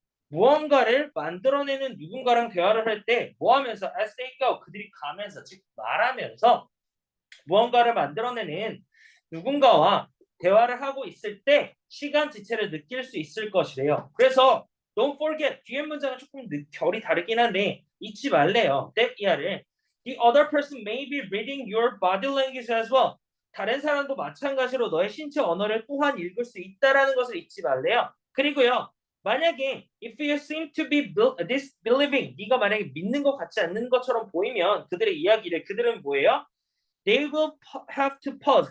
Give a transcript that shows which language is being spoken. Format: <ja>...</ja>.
<ko>무언가를 만들어내는 누군가랑 대화를 할 때 뭐 하면서</ko> <en>as they go,</en> <ko>그들이 가면서, 즉 말하면서 무언가를 만들어내는 누군가와 대화를 하고 있을 때 시간 지체를 느낄 수 있을 것이래요. 그래서</ko> <en>don't forget</en> <ko>뒤에 문장은 조금 결이 다르긴 한데 잊지 말래요.</ko> <en>that</en> <ko>이하를</ko> <en>the other person may be reading your body language as well.</en> <ko>다른 사람도 마찬가지로 너의 신체 언어를 또한 읽을 수 있다라는 것을 잊지 말래요. 그리고요. 만약에</ko> <en>if you seem to be disbelieving</en> <ko>네가 만약에 믿는 것 같지 않는 것처럼 보이면 그들의 이야기를 그들은 뭐예요?</ko> <en>They will have to pause.</en>